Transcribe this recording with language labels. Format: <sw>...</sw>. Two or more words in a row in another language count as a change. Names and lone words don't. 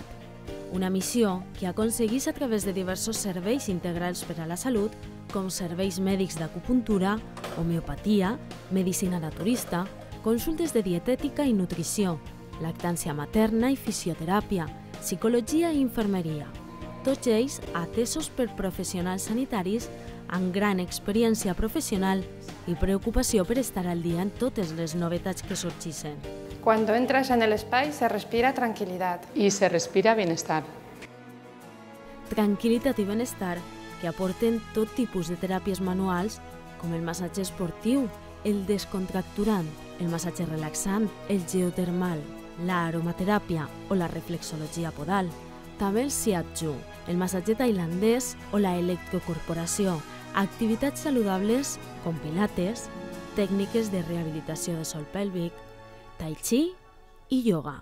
<ca>Una missió que aconsegueix a través de diversos serveis integrals per a la salut, com serveis mèdics d'acupuntura, homeopatia, medicina naturista, consultes de dietètica i nutrició, lactància materna i fisioteràpia, psicologia i infermeria. Tots ells atesos per professionals sanitaris amb gran experiència profesional y preocupació per estar al día en totes les novetats que sorgeixen.</ca> <es>Cuando entras en el spa se respira tranquilidad. Y se respira bienestar.</es> <ca>Tranquilitat i benestar que aporten tot tipus de teràpies manuals com el massatge esportiu, el descontracturant, el massatge relaxant, el geotermal, l'aromateràpia o la reflexologia podal. També el shiatsu, el massatge tailandès o la electrocorporació, activitats saludables com pilates, tècniques de rehabilitació de sòl pèlvic, tai chi i ioga.</ca>